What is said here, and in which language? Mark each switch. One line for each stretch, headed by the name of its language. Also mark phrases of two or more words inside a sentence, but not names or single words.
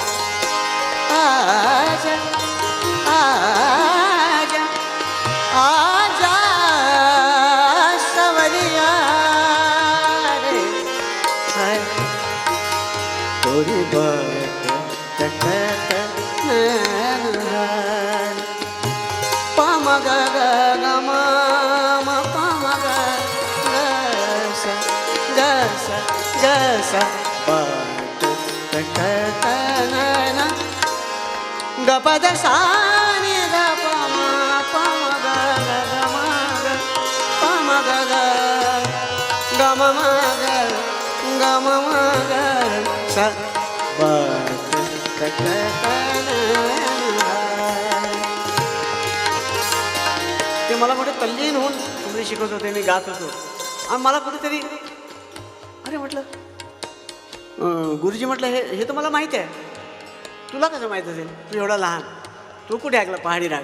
Hindi: आजा आजा आजा सवरिया रे, तोरी बात तकत नैनहार. पम ग ग ग म म पम ग ग स ग स बाट तकत नैन, ग पद सा नि ग प म ग ग म ग पम ग ग ग म म ग ग म म ग स बाट तकत नैनहार.
Marathi: ते मला मोठे तल्लीन होऊन तुम्ही शिकवत होते, मी गात होतो, आणि मला कुठेतरी अरे म्हटलं गुरुजी म्हटलं हे तर मला माहीत आहे, तुला कसं माहीत असेल, तू एवढा लहान, तू कुठे ऐकलं पहाडी राग?